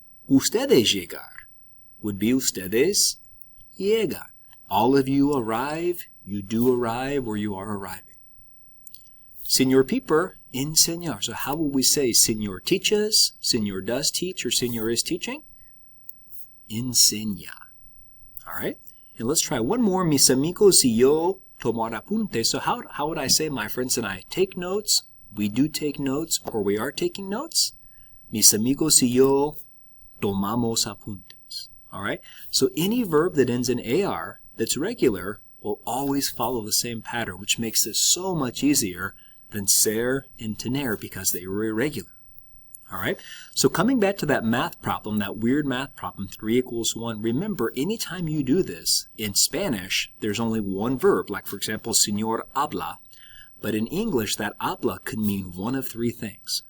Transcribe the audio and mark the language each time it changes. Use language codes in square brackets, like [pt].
[es] Ustedes llegar [en] would be [es] ustedes llegan. [en] All of you arrive, you do arrive, or you are arriving. Señor Peeper, enseñar. So how will we say señor teaches, señor does teach, or señor is teaching? Enseña. All right? And let's try one more. [es] Mis amigos y yo tomar apuntes. [en] So how would I say my friends and I take notes, we do take notes, or we are taking notes? [es] Mis amigos y yo tomamos apuntes. [en] All right? So any verb that ends in AR that's regular will always follow the same pattern, which makes this so much easier than ser and tener because they were irregular. All right, so coming back to that math problem, that weird math problem, 3 equals 1, remember anytime you do this, in Spanish, there's only one verb, like for example, señor habla, but in English, that habla could mean one of 3 things.